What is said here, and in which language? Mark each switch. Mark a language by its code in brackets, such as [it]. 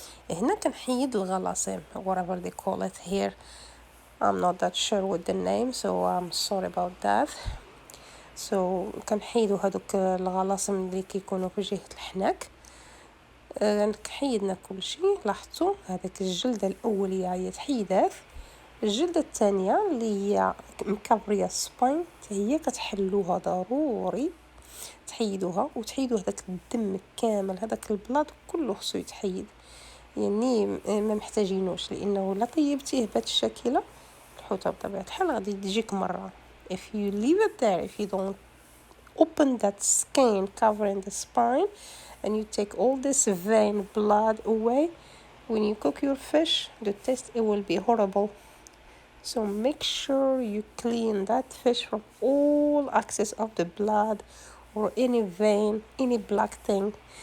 [ar] هنا كنحيد الغلاصيم [en] whatever they call it here. I'm not that sure with the name, so I'm sorry about that. [ar] So كنحيدو هذوك الغلاصم اللي كيكونوا في جهة الحناك. حيدنا كل شيء. لاحظتوا هذاك الجلدة الأولية هي تحيدات، الجلدة الثانية اللي هي مكبرية سباين هي كتحلوها ضروري تحيدوها، وتحيدوا هذاك الدم كامل، هذاك البلاط كله خصو يتحيد، يعني ما محتاجينوش، لانه لا طيبتيه بهذا الشكل الحوته بطبيعه الحال غادي تجيك مره. [en] if you leave it there, if you don't open that skin covering the spine and you take all this vein blood away, when you cook your fish the taste it will be horrible. So make sure you clean that fish from all excess of the blood or any vein, any black thing.